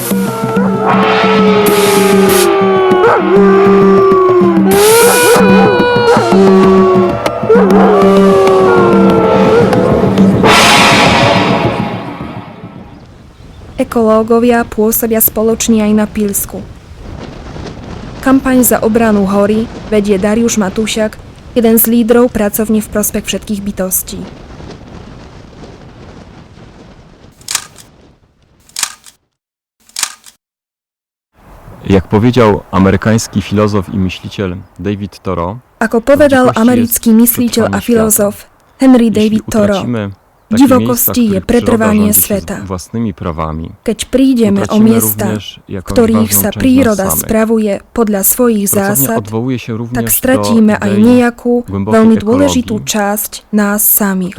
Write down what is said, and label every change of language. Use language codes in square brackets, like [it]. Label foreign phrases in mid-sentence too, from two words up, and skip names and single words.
[sk] Ekológovia pôsobia spoločne aj na Pílsku. Kampaň za obranu hory vedie Dariusz Matúšak, jeden z lídrov pracovne v prospech všetkých bytostí. [pl] Jak powiedział amerykański filozof i myśliciel David Thoreau, [sk] Ako povedal americký mysliteľ a filozof Henry David Thoreau, divokosti je pretrvanie sveta. Keď prídeme o miesta, v ktorých sa príroda spravuje podľa svojich zásad, tak stratíme aj nejakú veľmi dôležitú časť nás samých.